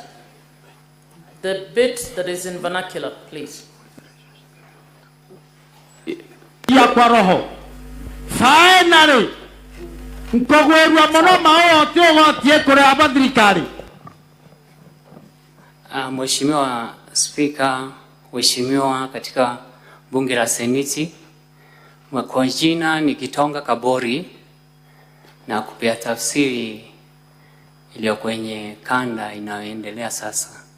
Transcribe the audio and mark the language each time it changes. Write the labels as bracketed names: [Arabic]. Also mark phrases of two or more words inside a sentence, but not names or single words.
[English] The bit that is in vernacular, please. [Swahili] Ya kwa roho. [English] Finally, [Meru] nkogwerwa muno maote ogotie kure abathirikari. [Swahili] Mheshimiwa Spika, Mheshimiwa katika bunge la Seneti, kwa jina ni Kitonga Kabori, na kupea tafsiri iliyo kwenye kanda inayoendelea sasa.